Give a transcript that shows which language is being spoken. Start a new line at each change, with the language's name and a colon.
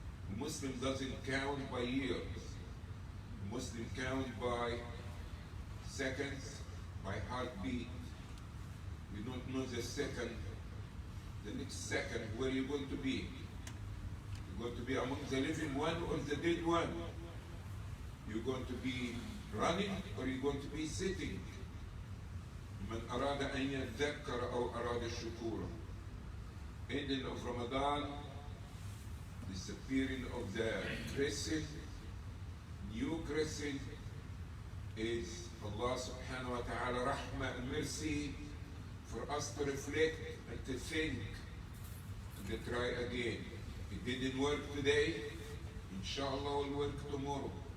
English: The Muslim doesn't count by years. The Muslim counts by seconds, by heartbeat. You don't know the second, the next second, where you're going to be. You're going to be among the living one or the dead one. You're going to be running or you're going to be sitting.
Arabic: من أراد أن يذكر أو أراد الشكور.
English: Ending of Ramadan, disappearing of the crescent, new crescent is Allah subhanahu wa ta'ala rahmah and mercy for us to reflect and to think and to try again. It didn't work today, inshallah will work tomorrow.